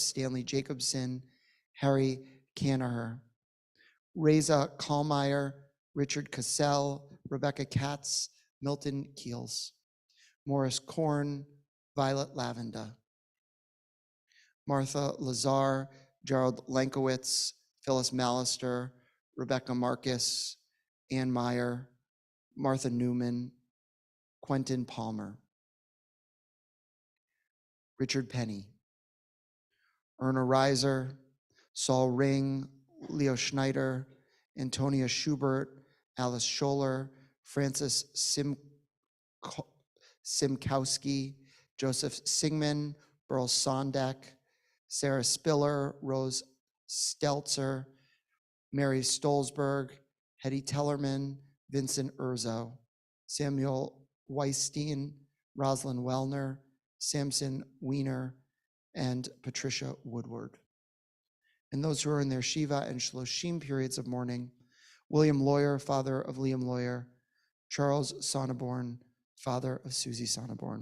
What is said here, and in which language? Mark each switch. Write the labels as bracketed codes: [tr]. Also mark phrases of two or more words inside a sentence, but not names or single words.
[en] Stanley Jacobson, Harry Canaher, Reza Kallmeyer, Richard Cassell, Rebecca Katz, Milton Keels, Morris Korn, Violet Lavenda, Martha Lazar, Gerald Lankowitz, Phyllis Mallister, Rebecca Marcus, Ann Meyer, Martha Newman, Quentin Palmer, Richard Penny, Erna Reiser, Saul Ring, Leo Schneider, Antonia Schubert, Alice Scholler, Francis Simkowski, Joseph Singman, Burl Sondek, Sarah Spiller, Rose Stelzer, Mary Stolzberg, Hetty Tellerman, Vincent Urzo, Samuel Weistein, Rosalind Wellner, Samson Wiener, and Patricia Woodward. And those who are in their Shiva and Shloshim periods of mourning: William Lawyer, father of Liam Lawyer, Charles Sonneborn, father of Susie Sonneborn.